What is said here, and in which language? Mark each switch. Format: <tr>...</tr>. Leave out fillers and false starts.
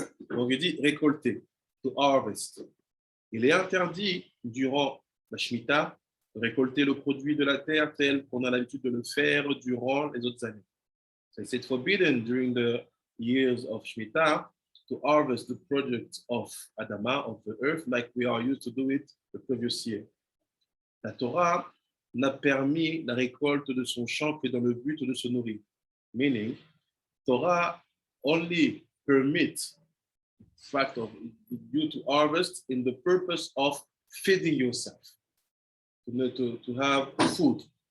<fr>Donc, il dit récolter,</fr> <en>to harvest.</en> <fr>Il est interdit durant la Shemitah de récolter le produit de la terre tel qu'on a l'habitude de le faire durant les autres années.</fr> <en>So it's forbidden during the years of Shemitah to harvest the product of Adama, of the earth, like we are used to do it the previous year.</en> <fr>La Torah n'a permis la récolte de son champ que dans le but de se nourrir.</fr> <en>Meaning, Torah only permits fact of you to harvest in the purpose of feeding yourself, to have food.</en>